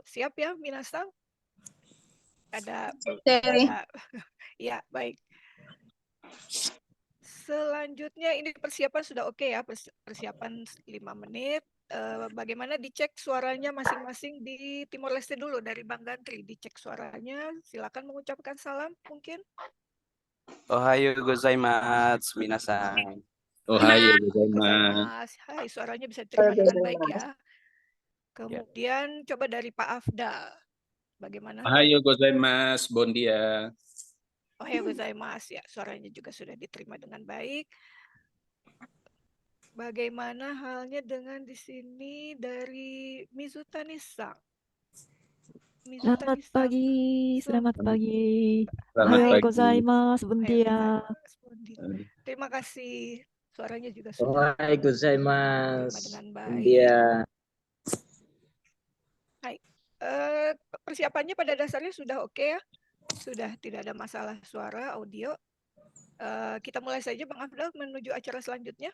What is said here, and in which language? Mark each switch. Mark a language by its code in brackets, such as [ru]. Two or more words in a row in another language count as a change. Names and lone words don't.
[id] Siap ya, Minasang? Ada ya, baik. Selanjutnya ini persiapan sudah oke ya, persiapan 5 menit. Bagaimana dicek suaranya masing-masing di Timor Leste dulu dari Bang Gantri, dicek suaranya. Silakan mengucapkan salam mungkin. [ja] おはようございます、皆さん. おはようございます. [id] Hai, suaranya bisa diterima dengan baik ya. Kemudian coba dari Pak Afdal. Bagaimana? [ja] おはようございます, [tet] bon dia. [ja] おはようございます, [id] ya, suaranya juga sudah diterima dengan baik. Bagaimana halnya dengan di sini dari Mizutani-san? Selamat pagi. [ja] おはようございます, [tet] bon dia. [id] Terima kasih. Suaranya juga sudah [ja] おはようございます, [id] dengan [tet] bon [id] baik. [tet] dia. [id] Hai. Persiapannya pada dasarnya sudah oke ya? Sudah tidak ada masalah suara, audio. Kita mulai saja Bang Afdal menuju acara selanjutnya.